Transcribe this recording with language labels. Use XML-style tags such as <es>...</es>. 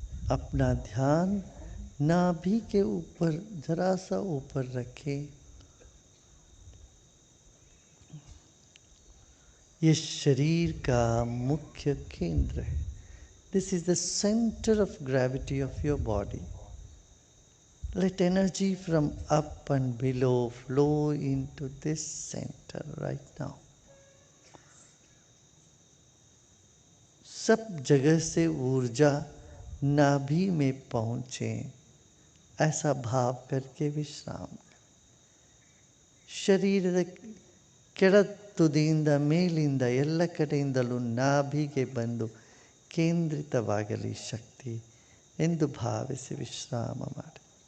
<hi>अपना ध्यान नाभि के ऊपर जरा सा ऊपर रखें. ये शरीर का मुख्य केंद्र है.</hi> <en>This is the center of gravity of your body. Let energy from up and below flow into this center right now.</en> <hi>सब जगह से ऊर्जा नाभि में पहुंचे, ऐसा भाव करके विश्राम करें.</hi> <kn>ಶರೀರದ ಕೆಳ ತುದಿಯಿಂದ ಮೇಲಿಂದ ಎಲ್ಲ ಕಡೆಯಿಂದಲೂ ನಾಭಿಗೆ ಬಂದು ಕೇಂದ್ರಿತವಾಗಲಿ ಶಕ್ತಿ ಎಂದು ಭಾವಿಸಿ ವಿಶ್ರಾಮ ಮಾಡಿ.</kn>